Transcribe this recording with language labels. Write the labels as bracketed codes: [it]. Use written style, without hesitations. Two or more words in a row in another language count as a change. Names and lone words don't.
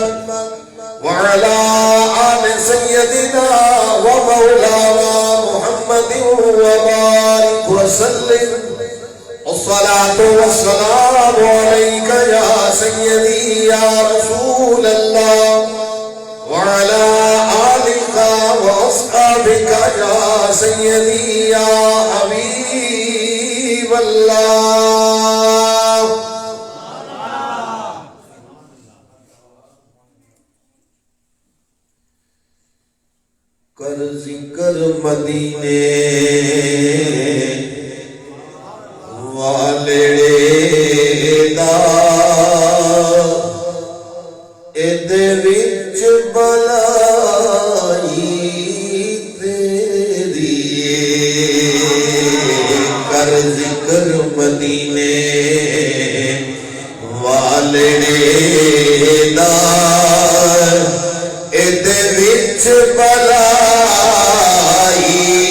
[ar] وعلى آل سيدنا ومولانا محمد وبارك وسلم الصلاة والسلام عليك يا سيدي يا رسول الله وعلى آلك وأصحابك يا سيدي يا حبيب الله [pa] کر ذکر مدینے والڑے دا ادھے وچ بلائی تیری کر ذکر مدینے والڑے دا ادھے وچ بلائی